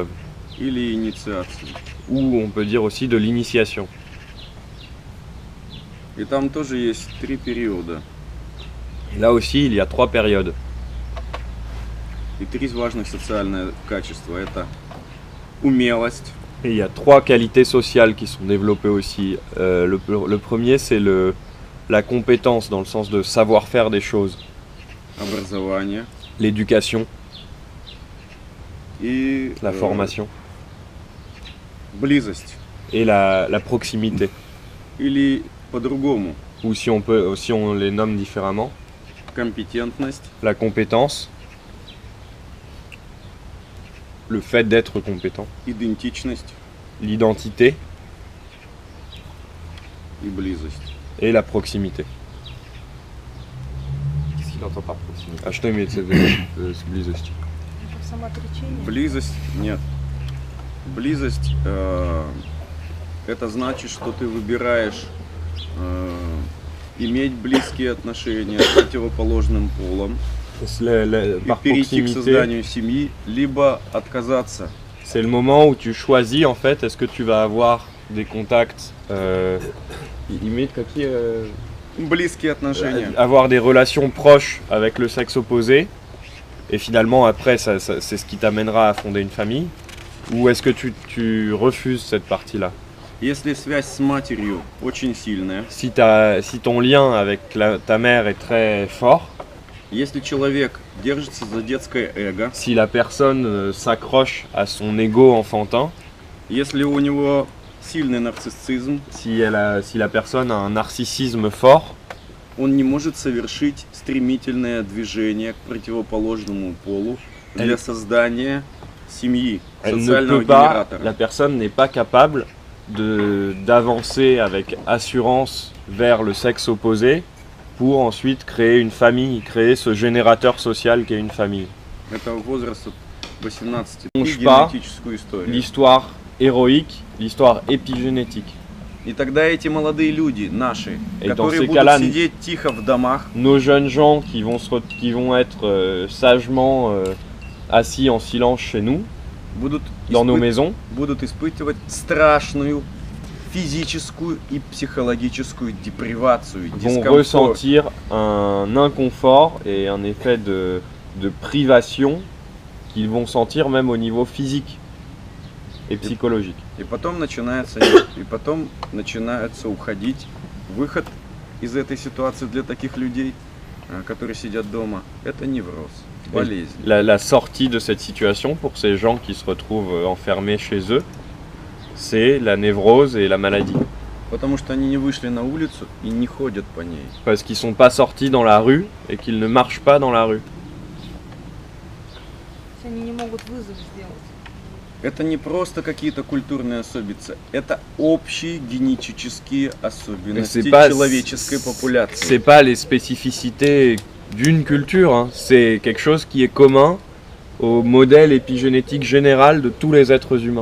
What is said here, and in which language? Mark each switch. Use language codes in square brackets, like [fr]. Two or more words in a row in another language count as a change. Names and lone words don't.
[ru] Или инициации. [fr] ou on peut dire aussi de l'initiation. [ru] И там тоже есть 3 периода [fr] Et là aussi, il y a 3 périodes. [ru] и 3 важных социальных качества. Это умелость, [fr] Et il y a 3 qualités sociales qui sont développées aussi. Le premier, c'est la compétence, dans le sens de savoir faire des choses, [ru] образование [fr] l'éducation, [ru] и [fr] la formation, [ru] близость. [fr] et la proximité. [ru] Или по-другому, [fr] Ou si on les nomme différemment, [ru] компетентность, [fr] la compétence, le fait d'être compétent, [ru] идентичность [fr] l'identité [ru] и близость. [fr] et la proximité. Qu'est-ce qu'il entend par proximité? [ru] А что имеется в виду с близостью? Самоотречение. Близость нет. Близость это значит, что ты выбираешь иметь близкие отношения с противоположным полом и [fr] Par [ru] перейти к [fr] proximité, [ru] созданию семьи, либо отказаться. [fr] c'est le moment où tu choisis en fait, est-ce que tu vas avoir des contacts, [ru] Близкие отношения. [fr] avoir des relations proches avec le sexe opposé, et finalement après c'est ce qui t'amènera à fonder une famille, ou est-ce que tu refuses cette partie-là? [ru] Если связь с матерью очень сильная, [fr] Si ton lien avec ta mère est très fort, [ru] если человек держится за детское эго, [fr] si la personne s'accroche à son ego enfantin, [ru] если у него сильный нарциссизм, [fr] si la personne a un narcissisme fort, [ru] он не может совершить стремительное движение к противоположному полу для [fr] Elle- [ru] создания семьи, [fr] elle ne [ru] социального [fr] peut pas, [ru] генератора. [fr] la personne n'est pas capable d'avancer avec assurance vers le sexe opposé pour ensuite créer une famille, créer ce générateur social qu'est une famille. [ru] Это возраст от 18 и [fr] Mange pas. [ru] генетическую историю. [fr] L'histoire héroïque, l'histoire épigénétique. [ru] И тогда эти молодые люди, наши, [fr] Et dans [ru] которые [fr] ces [ru] будут [fr] cas-là, [ru] сидеть тихо в домах, [fr] Nos jeunes gens qui vont être sagement assis en silence chez nous, [ru] будут, [fr] dans nos maisons, [ru] будут испытывать страшную физическую и психологическую депривацию, [fr] vont [ru] дискомфорт. [fr] ressentir un inconfort et un effet de privation qu'ils vont sentir même au niveau physique et psychologique. [ru] И потом начинается уходить. Выход из этой ситуации для таких людей, которые сидят дома, это невроз, болезнь. [fr] La sortie de cette situation pour ces gens qui se retrouvent enfermés chez eux, c'est la névrose et la maladie. [ru] Потому что они не вышли на улицу и не ходят по ней. [fr] Parce qu'ils ne sont pas sortis dans la rue et qu'ils ne marchent pas dans la rue. [ru] Они не могут вызов сделать. Это не просто какие-то культурные особенности, это общие генетические особенности человеческой популяции. [fr] C'est pas les spécificités d'une culture, hein. C'est quelque chose qui est commun au modèle épigénétique général de tous les êtres humains.